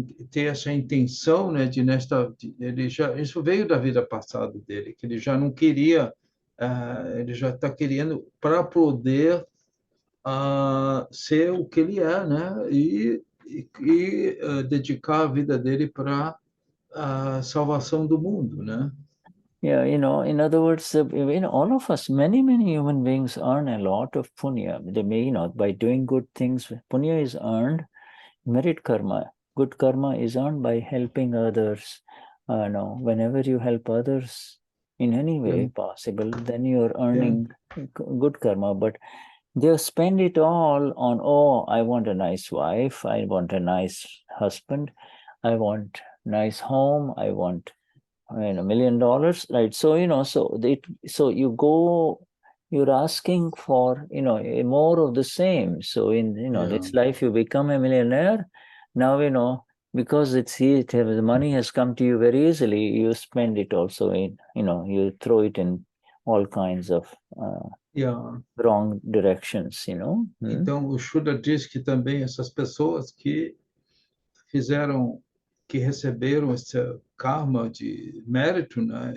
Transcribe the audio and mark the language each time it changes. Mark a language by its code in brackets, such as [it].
[pt] ter essa intenção, né, ele já isso veio da vida passada dele, que ele já não queria, ele já está querendo para poder ser o que ele é, né, e dedicar a vida dele para a salvação do mundo, né? [en] Yeah, in other words, all of us, many human beings earn a lot of punya. They may, by doing good things. Punya is earned, merit karma. Good karma is earned by helping others. No, whenever you help others in any way possible, then you're earning good karma. But they spend it all on, oh, I want a nice wife, I want a nice husband, I want nice home, I want $1 million, right? So so you're asking for more of the same. So in this life you become a millionaire. Now because the money has come to you very easily, you spend it also in you throw it in all kinds of wrong directions. [pt] Então o Shuddha diz que também essas pessoas que receberam esse karma de mérito, né?